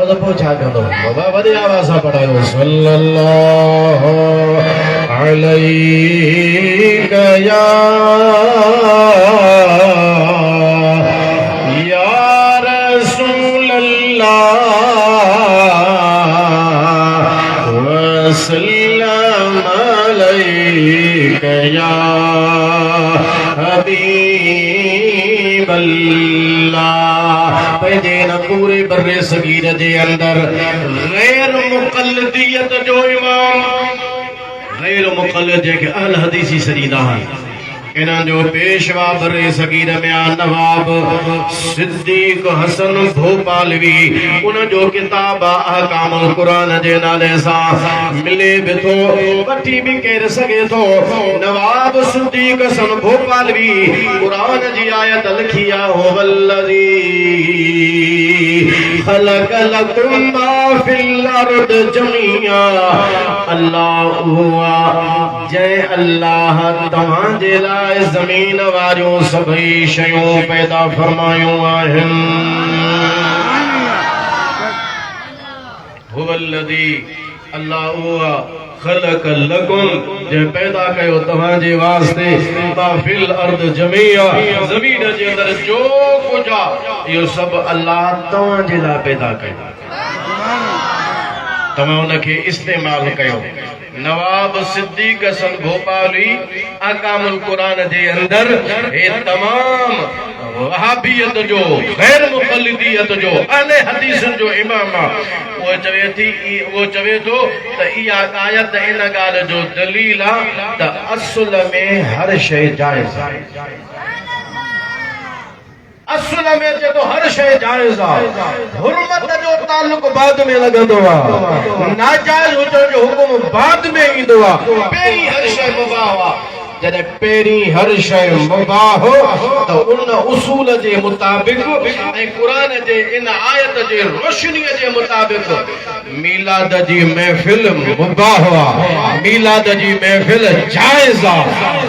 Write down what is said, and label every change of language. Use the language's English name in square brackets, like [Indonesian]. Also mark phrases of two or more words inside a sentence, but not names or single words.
[Sindhi] त पोइ छा कंदो बाबा वॾे आवाज़ सां पढ़ायो [Arabic] صلى الله عليك يا رسول الله وسلم عليك يا حبيب الله [Sindhi] पंहिंजे न पूरे बर्रे सगीर जे अंदर गैर मुक़ल्लिदियत जो इमाम गैर मुक़ल्लिद जेके अहल हदीसी सरींदा आहिनि इन्हां जो पेशवा बरे सगीर में आ नवाब सिद्दीक हसन भोपालवी उन जो किताब अहकामुल कुरान जे नाले सां मिले भी थो वठी भी केर सके थो। नवाब सिद्दीक हसन भोपालवी कुरान जी आयत लिखी आ हो [Arabic] والذي خلق لكم ما في الأرض جميعا [Sindhi] अल्लाह हुआ जय अल्लाह तव्हां जे लाइ ज़मीन वारियूं सभई शयूं पैदा फरमायूं आहिनि। हुवल्लज़ी अल्लाह हुआ [Arabic] خلق لكم [Sindhi] जे पैदा कयो तव्हां जे वास्ते [Arabic] ما في الأرض جميعا [Sindhi] ज़मीन जे अंदर जो कुछ आहे इहो सभु अल्लाह तव्हां जे लाइ पैदा कयो तव्हां उनखे इस्तेमाल कयो। नवाब सिद्दीक हसन भोपाली अहकामुल कुरान जे अंदर हे तमाम वहाबियत जो गैर मुक़ल्लिदियत जो अहले हदीसन जो इमाम वो चवे थो त इहा आयत इन ॻाल्हि जो दलील आहे त असुल में हर शइ जाइज़ आहे। असुल में जेको हर शइ जाइज़ आहे हुर्मत जो ताल्लुक बाद में लगंदो आहे नाजाइज़ हुजण जो हुकुम बाद में ईंदो आहे। पहिरीं हर शइ मुबाह आहे जॾहिं पहिरीं हर शइ मुबाह हो त उन उसूल जे मुताबिक़ ऐं क़ुरान जे इन आयत जे रोशनीअ जे मुताबिक़ मीलाद जी महफ़िल मुबाह आहे मीलाद जी महफ़िल जाइज़ आहे।